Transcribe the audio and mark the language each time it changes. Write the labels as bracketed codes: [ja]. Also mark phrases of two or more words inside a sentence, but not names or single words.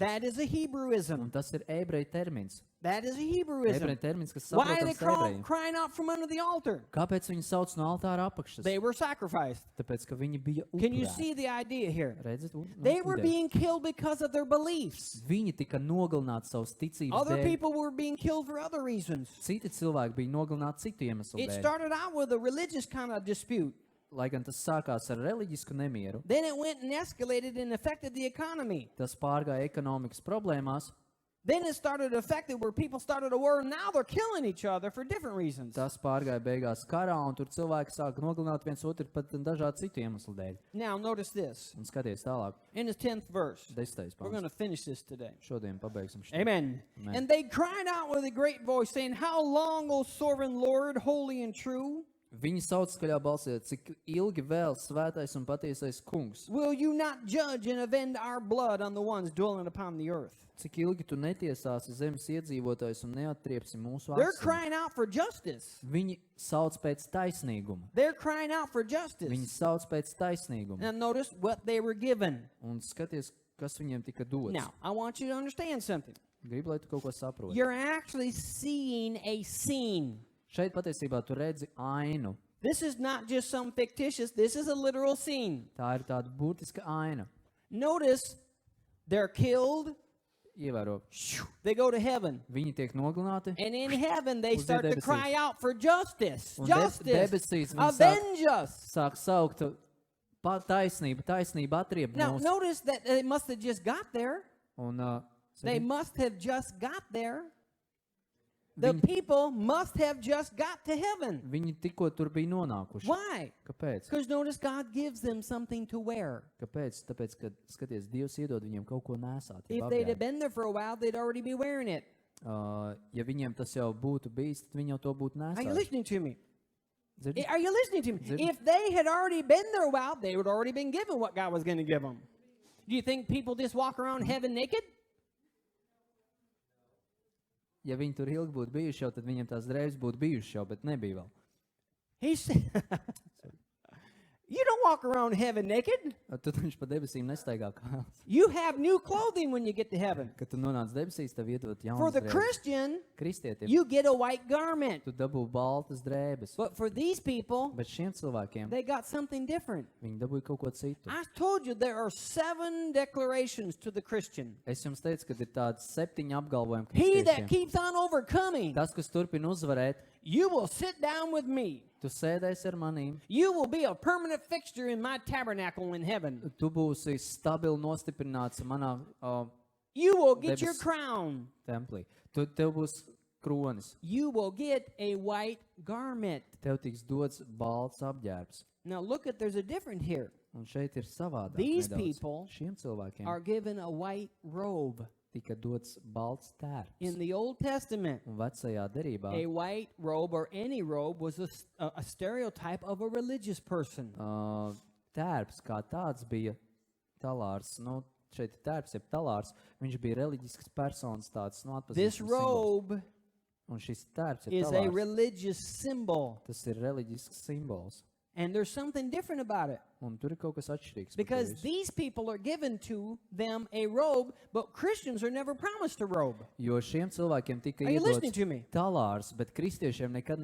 [en] That is a [lv] Un [en] Hebrewism. [lv] tas ir ebreju termins. [en] That is a [lv] Ebreju [en] Hebrewism. [lv] termins, kas [en] Why are they [lv] saprotams ebrejiem. [en] crying out from under the altar? [lv] Kāpēc viņi sauc no altāra apakšas? [en] They were sacrificed. [lv] Tāpēc, ka viņi bija [en] Can you [lv] upurēti. [en] see the idea here? [lv] Redzat, [en] They were being killed because of their beliefs. [lv] Viņi tika nogalināti savas ticības [en] Other [lv] dēļ. [en] people were being killed for other reasons. [lv] Citi cilvēki bija nogalināti citu iemeslu [en] It [lv] dēļ. [en] started out with a religious kind of dispute. [lv] Lai gan tas sākās ar reliģisku nemieru, [en] Then it went and escalated and affected the economy. [lv] tas pārgāja ekonomikas problēmās, [en] Then it started affected where people started a war and now they're killing each other for different reasons. [lv] tas pārgāja beigās karā, un tur cilvēki sāka nogalināt viens otru pat dažādu citu iemeslu dēļ. [en] Now notice this. [lv] Un skaties tālāk, [en] In his 10th verse. [lv] 10. [en] We're going [lv] pants. [en] to finish this today. [lv] Šodien pabeigsim šo. [en] Amen. [lv] Amen. [en] And they cried out with a great voice, saying, How long, O sovereign Lord, holy and true, [lv] Viņi sauc skaļā balsī, cik ilgi vēl svētais un patiesais kungs, [en] will you not judge and avenge our blood on the ones dwelling upon the earth? [lv] cik ilgi tu netiesāsi zemes iedzīvotājus un neatriepsi mūsu [en] They're [lv] asinis. [en] crying out for justice. [lv] Viņi sauc pēc taisnīguma. [en] They're crying out for [lv] Viņi [en] justice. [lv] sauc pēc taisnīguma. [en] Now notice what they were given. [lv] Un skaties, kas viņiem tika dots. [en] Now, I want you to understand something. [lv] Gribu, lai tu kaut ko saproti. [en] You're actually seeing a scene. [lv] Šeit patiesībā tu redzi ainu. [en] This is not just some fictitious, this is a literal scene. [lv] Tā ir tāda būtiska aina. [en] Notice they're killed, [lv] Ievēro, [en] they go to heaven. [lv] viņi tiek nogalināti. [en] And in heaven, they [lv] Uz [en] start to [lv] debesīs. [en] cry out for justice. [lv] Un [en] Justice. [lv] debesīs viņi [en] Avenge us. [lv] sāk saukt taisnību, atriep [en] Now, [lv] mūs. [en] notice that they must have just got there. [lv] Un, [en] They must have just got there. The [lv] Viņi- [en] people must have just got to heaven. [lv] viņi tikko tur bija nonākuši. [en] Why? [lv] Kāpēc? [en] Because notice God gives them something to wear. [lv] Kāpēc? Tāpēc, ka, skaties, Dievs iedod viņiem kaut ko nesāt. [en] If they'd have been there for a while, they'd already be wearing it. [lv] Ja viņiem tas jau būtu bijis, tad viņi jau to būtu [en] Are you [lv] nesājuši. [en] listening to me? [lv] Dzirdi? [en] Are you listening to me? [lv] Dzirdi? [en] If they had already been there a while, they would already been given what God was going to give them. Do you think people just walk around heaven naked? [lv] Ja viņi tur ilgi būtu bijuši jau, tad viņiem tās drēbes būtu bijušas jau, bet nebija vēl. [en] He said, You don't walk around heaven naked. [lv] Tad viņš pa debesīm nestaigā kājās. [en] You have new clothing when you get to heaven. [lv] Kad tu nonāc debesīs, tev iedod [en] For [lv] jaunas [en] the [lv] drēbes. [en] Christian, [lv] Kristietim, [en] you get a white garment. [lv] tu dabū baltas drēbes. [en] But for these people, [lv] Bet šiem cilvēkiem, [en] they got something different. [lv] viņi dabūja kaut ko citu. [en] I told you there are 7 declarations to the Christian. [lv] Es jums teicu, ka ir tāds 7 apgalvojumi [en] He that [lv] kristiešiem. [en] keeps on overcoming, [lv] Tas, kas turpina uzvarēt, [en] you will sit down with me. [lv] tu sēdēsi ar manīm, [en] You will be a permanent fixture in my tabernacle in heaven. [lv] tu būsi stabili nostiprināts manā [en] You will get your [lv] Debes- [en] crown. [lv] templī. Tev būs kronis. [en] You will get a white garment. [lv] Tev tiks dots balts apģērbs. [en] Now look at there's a difference here. [lv] Un šeit ir savādāk. [en] These [lv] nedaudz. [en] people [lv] Šiem cilvēkiem [en] Are given a white robe. [lv] tika dots balts tērps. [en] In the Old Testament, [lv] Un vecajā derībā [en] a white robe or any robe was a stereotype of a religious person. [lv] Tērps kā tāds bija talārs. Nu, šeit ir tērps, jeb talārs. Viņš bija reliģisks personas tāds, nu, atpazīstams [en] This [lv] simbols. [en] robe [lv] Un šis tērps ir [en] is a [lv] talārs. [en] religious symbol. [lv] Tas ir reliģisks simbols. [en] And there's something different about it. [lv] Un tur ir kaut kas atšķirīgs. par to [en] Because [lv] visu. [en] these people are given to them a robe, but Christians are never promised a robe. [lv] Jo šiem cilvēkiem tika [en] Are you listening [lv] iedots [en] to me? [lv] talārs, bet kristiešiem nekad